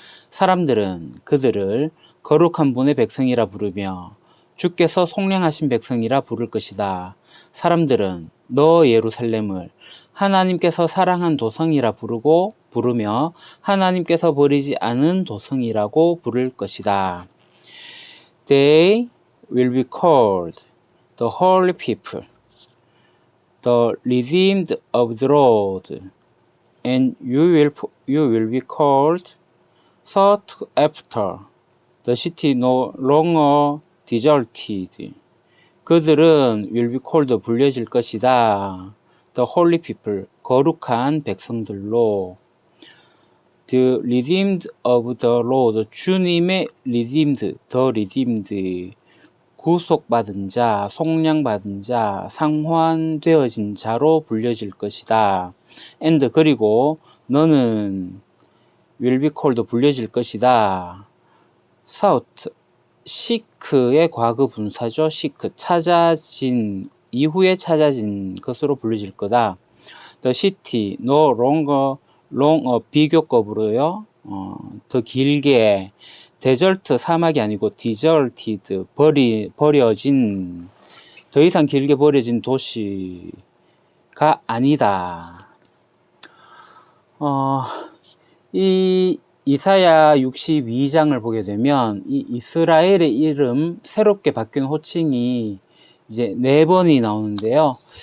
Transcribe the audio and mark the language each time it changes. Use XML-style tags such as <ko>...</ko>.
<ko>사람들은 그들을 거룩한 분의 백성이라 부르며 주께서 속량하신 백성이라 부를 것이다. 사람들은 너 예루살렘을 하나님께서 사랑한 도성이라 부르며 하나님께서 버리지 않은 도성이라고 부를 것이다.</ko> <en>They will be called the holy people, the redeemed of the Lord, and you will be called sought after, the city no longer deserted.</en> <ko>그들은</ko> <en>will be called</en> <ko>불려질 것이다.</ko> <en>The holy people,</en> <ko>거룩한 백성들로.</ko> <en>The redeemed of the Lord,</en> <ko>주님의 redeemed, the redeemed, 구속받은 자, 속량받은 자, 상환되어진 자로 불려질 것이다. And 그리고 너는</ko> <en>will be called</en> <ko>불려질 것이다. sought, seek의 과거 분사죠. seek, 찾아진, 이후에 찾아진 것으로 불려질 거다.</ko> <en>The city, no longer,</en> <ko>비교급으로요. 더 길게, 데절트, 사막이 아니고 deserted, 버려진, 더 이상 길게 버려진 도시가 아니다. 이 이사야 62장을 보게 되면 이 이스라엘의 이름 새롭게 바뀐 호칭이 이제 4번이 나오는데요.</ko>